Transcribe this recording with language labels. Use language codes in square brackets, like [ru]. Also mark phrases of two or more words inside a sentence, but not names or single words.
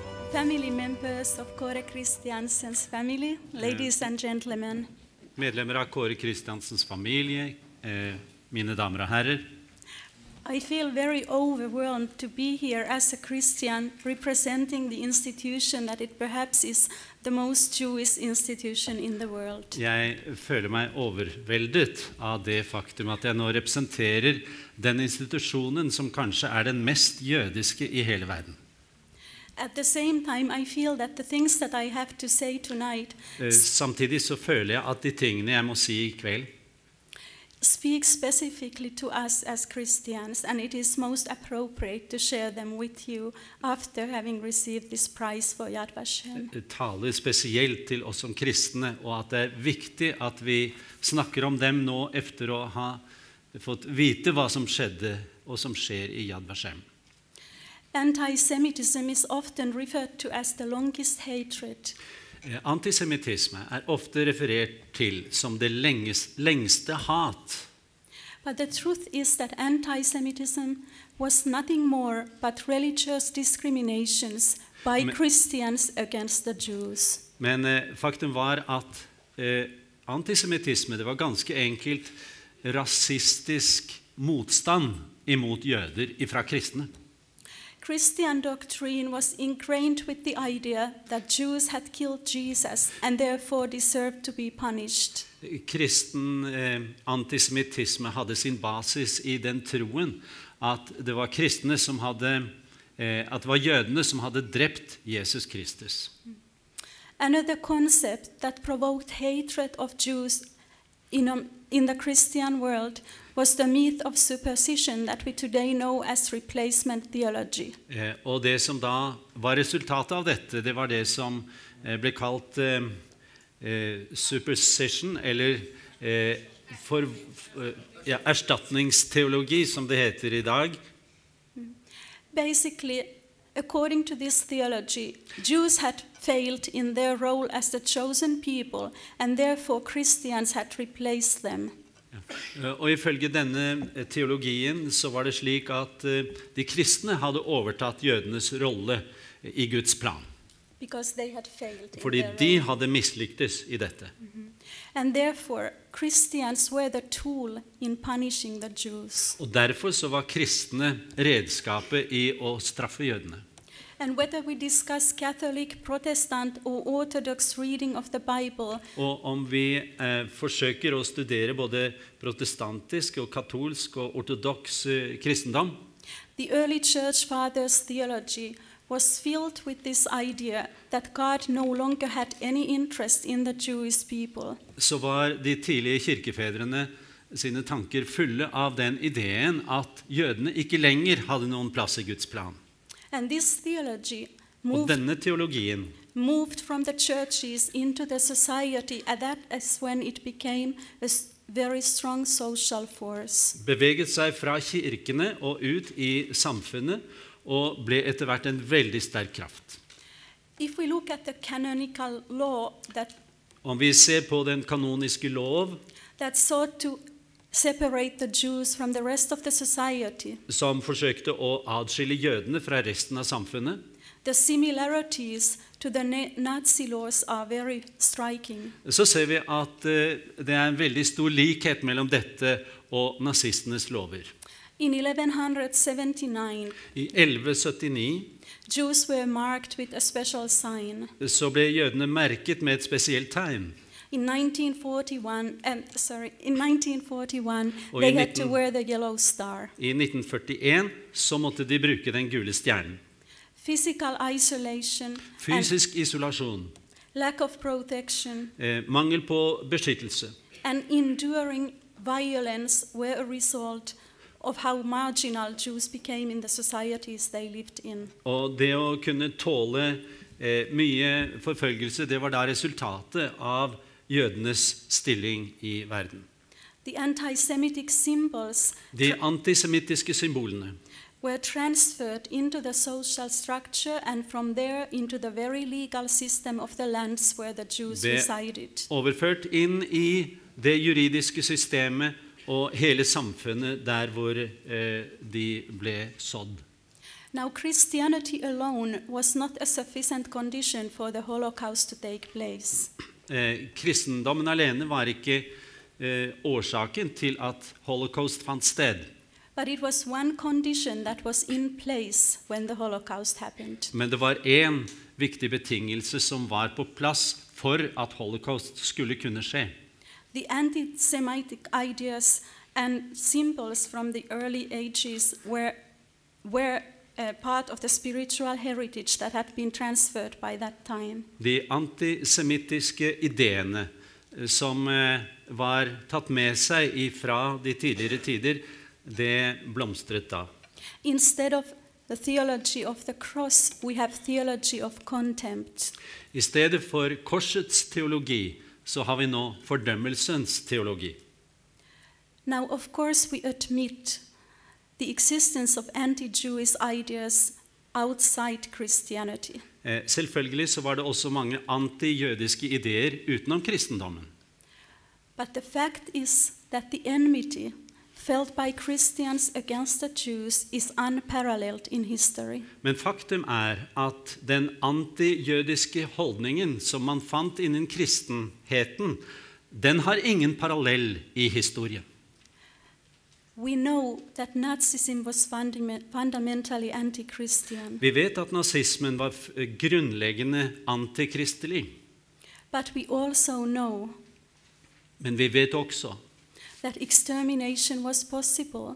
[en] Family members of Kåre Kristiansens family, ladies and gentlemen. [no] Medlemmer av Kåre Kristiansens familie, mine damer og herrer. [en] I feel very overwhelmed to be here as a Christian representing the institution that it perhaps is the most Jewish institution in the world. [no] Jeg føler meg overveldet av det faktum at jeg nå representerer den institusjonen som kanskje er den mest jødiske i hele verden. [en] At the same time, I feel that the things that I have to say tonight [no] Samtidig så føler jeg at de tingene jeg må si i kveld [en] speak specifically to us as Christians, and it is most appropriate to share them with you after having received this prize for Yad Vashem. [no] taler spesielt til oss som kristne, og at det er viktig at vi snakker om dem nå efter å ha fått vite hva som skjedde og som skjer i Yad Vashem. [en] Anti-Semitism is often referred to as the longest hatred. [no] Antisemittisme er ofte referert til som det lengste hat. [en] But the truth is that anti-Semitism was nothing more but religious discriminations by Christians against the Jews. [no] Men faktum var at antisemittisme, det var ganske enkelt rasistisk motstand imot jøder ifra kristne. [en] Christian doctrine was ingrained with the idea that Jews had killed Jesus and therefore deserved to be punished. [no] Kristen antisemittisme hadde sin basis i den troen at det var kristne som hadde, at det var jødene som hadde drept Jesus Kristus. [en] Another concept that provoked hatred of Jews in the Christian world was the myth of superstition that we today know as replacement theology. [no] Og det som da var resultatet av dette, det var det som ble kalt superstition, eller erstatningsteologi, som det heter i dag. [en] Basically, according to this theology, Jews had failed in their role as the chosen people, and therefore Christians had replaced them. [no] Og ifølge denne teologien så var det slik at de kristne hadde overtatt jødenes rolle i Guds plan. Fordi de hadde mislyktes i dette. [en] And therefore Christians were the tool in punishing the Jews. [no] Og derfor så var kristne redskapet i å straffe jødene. [en] And whether we discuss Catholic, Protestant or Orthodox reading of the Bible, [no] og om vi forsøker å studere både protestantisk og katolsk og ortodoks kristendom, [en] the early church fathers' theology was filled with this idea that God no longer had any interest in the Jewish people. [no] Så var de tidlige kirkefedrene sine tanker fulle av den ideen at jødene ikke lenger hadde noen plass i Guds plan. [en] And this theology moved from the churches into the society, and that is when it became a very strong social force. [no] Beveget seg fra kirkene og ut i samfunnet og ble etter hvert en veldig sterk kraft. [en] If we look at the canonical law [no] om vi ser på den kanoniske lov [en] that sought to separate the Jews from the rest of the society, [no] som forsøkte å adskille jødene fra resten av samfunnet, [en] the similarities to the Nazi laws are very striking. [no] Så ser vi at det er en veldig stor likhet mellom dette og nazistenes lover. [en] In 1179, [no] I 1179 [en] Jews were marked with a special sign. [no] Så ble jødene merket med et spesielt tegn. [en] In 1941, they had to wear the yellow star. [no] I 1941 så måtte de bruke den gule stjernen. [en] Physical isolation, [no] fysisk isolasjon, [en] lack of protection, [no] mangel på beskyttelse, [en] and enduring violence were a result of how marginal Jews became in the societies they lived in. [no] Og det å kunne tåle mye forfølgelse, det var da resultatet av jødenes stilling i verden. [en] The anti-Semitic symbols, [no] de antisemittiske symbolene, [en] were transferred into the social structure and from there into the very legal system of the lands where the Jews resided. [no] Overført inn i det juridiske systemet og hele samfunnet der hvor de ble sådd. [en] Now, Christianity alone was not a sufficient condition for the Holocaust to take place. [no] Kristendommen alene var ikke årsaken til at holocaust fant sted. [en] But it was one condition that was in place when the Holocaust happened. [no] Men det var en viktig betingelse som var på plass for at holocaust skulle kunne skje. [en] The anti-Semitic ideas and symbols from the early ages were part of the spiritual heritage that had been transferred by that time. [no] De antisemittiske ideene som var tatt med seg fra de tidligere tider, det blomstret da. [en] Instead of the theology of the cross, we have theology of contempt. [no] I stedet for korsets teologi, så har vi nå fordømmelsens teologi. [en] Now, of course, we admit the existence of anti-Jewish ideas outside Christianity. [no] Selvfølgelig så var det også mange anti-jødiske ideer utenom kristendommen. [en] But the fact is that the enmity felt by Christians against the Jews is unparalleled in history. [no] Men faktum at den anti-jødiske holdningen som man fant innen kristenheten, den har ingen parallell i historien. [en] We know that Nazism was fundamentally anti-Christian. [no] Vi vet at nazismen var grunnleggende antikristelig. [en] But we also know [no] Men vi vet også [en] that extermination was possible